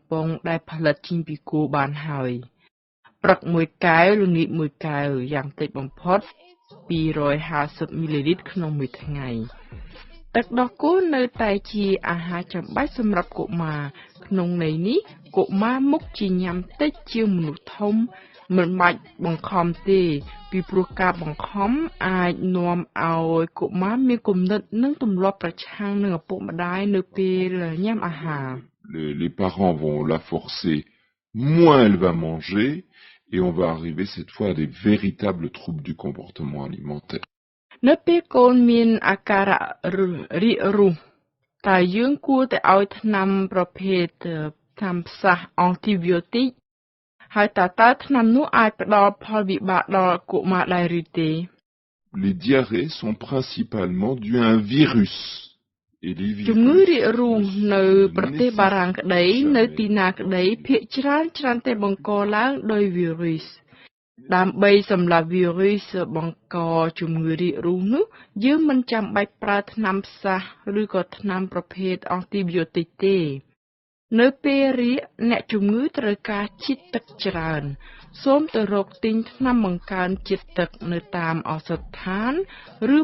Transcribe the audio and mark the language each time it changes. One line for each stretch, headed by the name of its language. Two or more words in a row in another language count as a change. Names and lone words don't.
Khmer: ប៉ុងដែលផលិតចេញពីគោបានហើយព្រឹកមួយកែវល្ងាចមួយកែវយ៉ាងតិចបំផុត250 មីលីលីត្រក្នុងមួយថ្ងៃទឹកដោះគោនៅតែជាអាហារចាំបាច់សម្រាប់កុមារក្នុងន័យនេះកុមារមុខជាញ៉ាំតិចជាងមនុស្សធំមិនបាច់បង្ខំទេពីព្រោះការបង្ខំអាចនាំឲ្យកុមារមានគំនិតនិងទម្លាប់ប្រឆាំងនឹងឪពុកម្ដាយនៅពេលញ៉ាំអាហារ
French: Les parents vont la forcer, moins elle va manger, et on va arriver cette fois à des véritables troubles du comportement alimentaire.
Khmer: នៅពេលកូនមានអាការៈរីករូសតើយើងគួរតែឲ្យថ្នាំប្រភេទថ្នាំផ្សះអង់ទីប៊ីយោទិកហើយតើថ្នាំនោះអាចផ្ដល់ផលវិបាកដល់កុមារដែរឬទេ
French: Les diarrhées sont principalement dues à un virus. Et les
Khmer: ជំងឺ
French: virus
Khmer: រាករូសនៅប្រទេសបារាំងក្តីនៅទីណាក្តីភាគច្រើនតែបង្កឡើងដោយវីរុសដើម្បីសម្លាប់វីរុសបង្កជំងឺរាករូសនោះយើងមិនចាំបាច់ប្រើថ្នាំផ្សះឬក៏ថ្នាំប្រភេទអង់ទីប៊ីយោទិកទេនៅពេលរាកអ្នកជំងឺត្រូវការជាតិទឹកច្រើនសូមទៅរកទិញថ្នាំបង្កើនជាតិទឹកនៅតាមឱសថដ្ឋានឬ